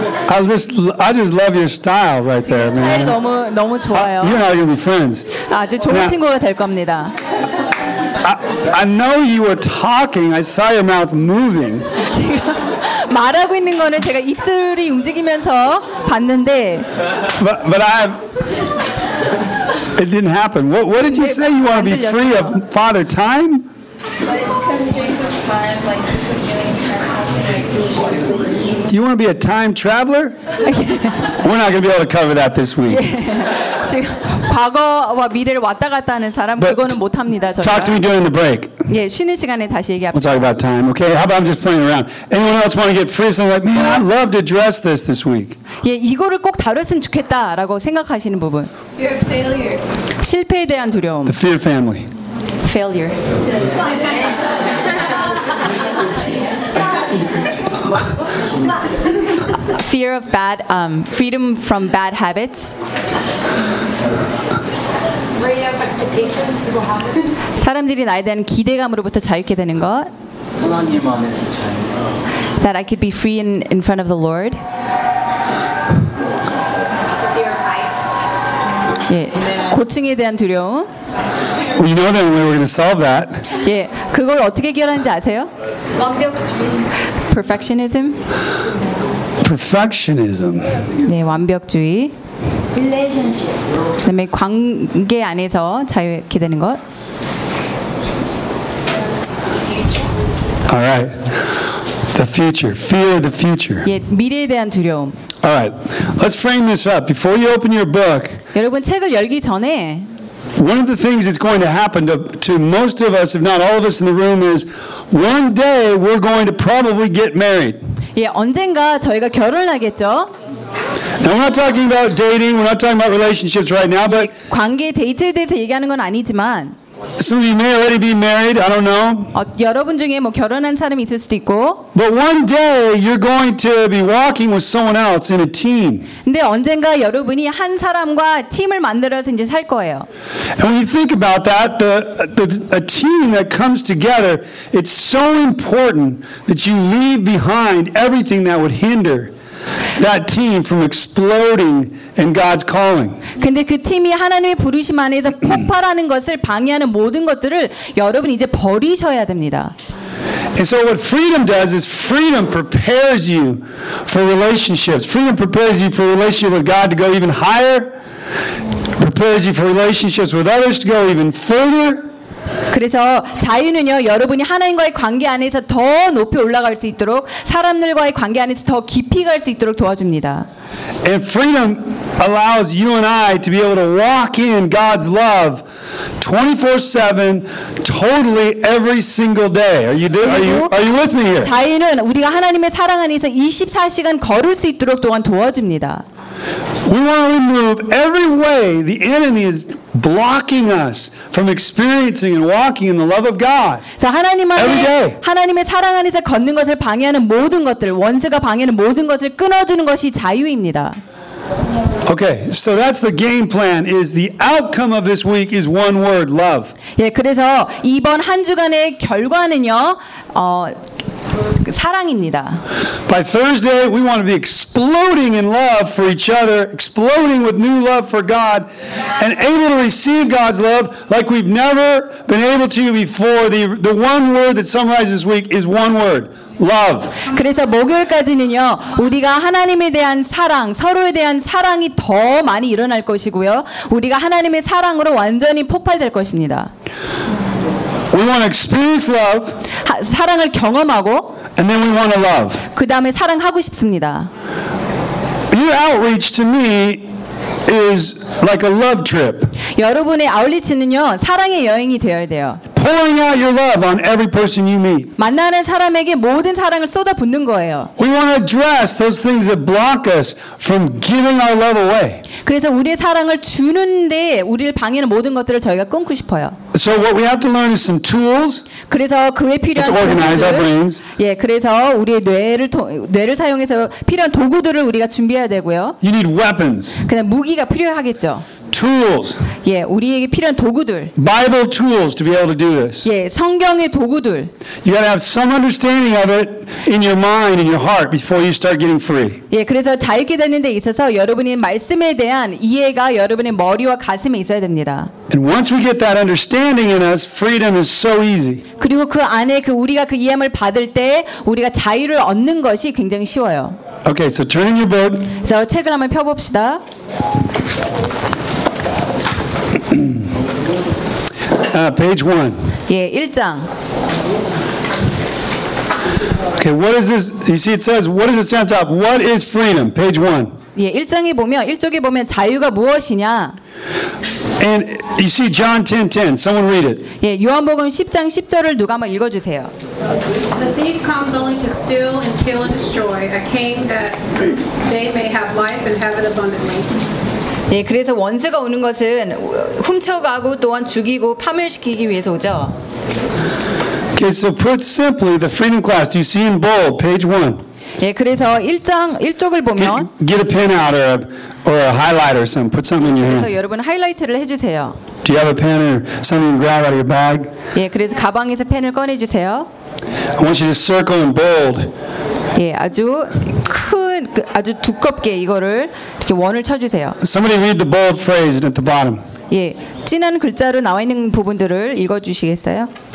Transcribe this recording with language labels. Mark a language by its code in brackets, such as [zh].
[en] I just love your style right there, man. [ko] 스타일 너무 너무 좋아요. [en] You and I are gonna be friends. [ko] 아주 좋은 친구가 될 겁니다. [en] I know you were talking. I saw your mouth moving. [ko] 지금 말하고 있는 거는 제가 입술이 움직이면서 봤는데. [en] It didn't happen. What did you say you want to be free of, Father Time? Like constraints of time, like feeling time. Do you want to be a time traveler? We're not going to be able to cover that this week. [ko] 지금 과거와 미래를 왔다 갔다 하는 사람 그거는 못 합니다. [en] Talk to me during the break. [ko] 예, 쉬는 시간에 다시 얘기합시다. [en] We'll talk about time. Okay. How about I'm just playing around. Anyone else want to get free? Something like, man, I'd love to address this this week. [ko] 예, 이거를 꼭 다뤘으면 좋겠다라고 생각하시는 부분. [en] Fear of failure. [ko] 실패에 대한 두려움. [en] The fear of family. Failure. Fear of bad, freedom from bad habits. Raising expectations, people have. That I could be free in front of the Lord. Fear of heights. Yeah. Well, you know then we were going to solve that. [ko] 예, 그걸 어떻게 해결하는지 아세요? [en] Perfectionism. Perfectionism. [ko] 네, 완벽주의. [en] Relationships. [ko] 그다음에 관계 안에서 자유롭게 되는 것. [en] All right. The future. Fear of the future. [ko] 예, 미래에 대한 두려움. [en] All right. Let's frame this up. Before you open your book. [ko] 여러분 책을 열기 전에. [en] One of the things that's going to happen to most of us, if not all of us in the room, is one day we're going to probably get married. [ko] 예, 언젠가 저희가 결혼하겠죠. [en] Now we're not talking about dating. We're not talking about relationships right now. But [ko] 관계 데이트에 대해서 얘기하는 건 아니지만. [en] Some of you may already be married. I don't know. [ko] 여러분 중에 뭐 결혼한 사람이 있을 수도 있고. [en] But one day you're going to be walking with someone else in a team. [ko] 근데 언젠가 여러분이 한 사람과 팀을 만들어서 이제 살 거예요. [en] And when you think about that, a team that comes together, it's so important that you leave behind everything that would hinder that team from exploding in God's calling. [ko] 근데 그 팀이 하나님의 부르심 안에서 폭발하는 것을 방해하는 모든 것들을 여러분 이제 버리셔야 됩니다. [en] And so what freedom does is freedom prepares you for relationships. Freedom prepares you for relationship with God to go even higher. Prepares you for relationships with others to go even further. [ko] 그래서 자유는요 여러분이 하나님과의 관계 안에서 더 높이 올라갈 수 있도록 사람들과의 관계 안에서 더 깊이 갈 수 있도록 도와줍니다. [en] And freedom allows you and I to be able to walk in God's love 24/7 totally every single day. Are you with me here? [ko] 자유는 우리가 하나님의 사랑 안에서 24시간 걸을 수 있도록 또한 도와줍니다. [en] We want to remove every way the enemy is blocking us from experiencing and walking in the love of God. [ko] So 하나님의 사랑 안에서 걷는 것을 방해하는 모든 것들, 원수가 방해하는 모든 것을 끊어주는 것이 자유입니다. [en] Okay, so that's the game plan. Is the outcome of this week is one word, love. [ko] 예, 그래서 이번 한 주간의 결과는요, 사랑입니다. [en] By Thursday, we want to be exploding in love for each other, exploding with new love for God, and able to receive God's love like we've never been able to before. The one word that summarizes this week is one word. Love. [ko] 그래서 목요일까지는요 우리가 하나님에 대한 사랑 서로에 대한 사랑이 더 많이 일어날 것이고요 우리가 하나님의 사랑으로 완전히 폭발될 것입니다. [en] We want to experience love. [ko] 사랑을 경험하고. [en] And then we want to love. [ko] 그 다음에 사랑하고 싶습니다. [en] Your outreach to me is like a love trip. [ko] 여러분의 아울리치는요 사랑의 여행이 되어야 돼요. [en] Pouring out your love on every person you meet. [ko] 만나는 사람에게 모든 사랑을 쏟아붓는 거예요. [en] We want to address those things that block us from giving our love away. [ko] 그래서 우리의 사랑을 주는데 우리를 방해하는 모든 것들을 저희가 끊고 싶어요. [en] So what we have to learn is some tools. [ko] 그래서 그에 필요한 [en] to organize our brains. [ko] 예, 그래서 우리의 뇌를 사용해서 필요한 도구들을 우리가 준비해야 되고요. [en] You need weapons. [ko] 그냥 무기가 필요하겠죠. [en] Tools. [ko] 예, 우리에게 필요한 도구들. [en] Bible tools to be able to do this. [ko] 예, 성경의 도구들. [en] You gotta have some understanding of it in your mind, in your heart, before you start getting free. [ko] 예, 그래서 자유케 되는 데 있어서 여러분의 말씀에 대한 이해가 여러분의 머리와 가슴에 있어야 됩니다. [en] And once we get that understanding in us, freedom is so easy. [ko] 그리고 그 안에 그 우리가 그 이해함을 받을 때 우리가 자유를 얻는 것이 굉장히 쉬워요. [en] Okay, so turn in your book. [ko] 자, 책을 한번 펴봅시다. [en] Page 1. [ko] 예, 1장. [en] Okay, what is this? You see it says, what is it stands up? What is freedom? Page 1. [ko] 예, 1장에 보면 1쪽에 보면 자유가 무엇이냐? [en] And you see John 10:10. Someone read it. [ko] 예, 요한복음 10장 10절을 누가 한번 읽어 주세요. [en] The thief comes only to steal and kill and destroy. I came that they may have life and have it abundantly. [ko] 예, 그래서 원수가 오는 것은 훔쳐가고 또한 죽이고 파멸시키기 위해서 오죠. [en] Okay, so put simply, the freedom class, do you see in bold, page 1? [ko] 예, 그래서 1장 1쪽을 보면 [en] get a pen out or a highlighter or something. Put something in your hand. [ko] 그래서 여러분 하이라이트를 해 주세요. [en] Do you have a pen or something to grab out of your bag? [ko] 예, 그래서 가방에서 펜을 꺼내 주세요. [en] I want you to circle in bold. [ko] 예, 아주 큰 아주 두껍게 이거를 이렇게 원을 쳐 주세요. [en] Somebody read the bold phrase at the bottom. [ko] 예, 진한 글자로 나와 있는 부분들을 읽어 주시겠어요?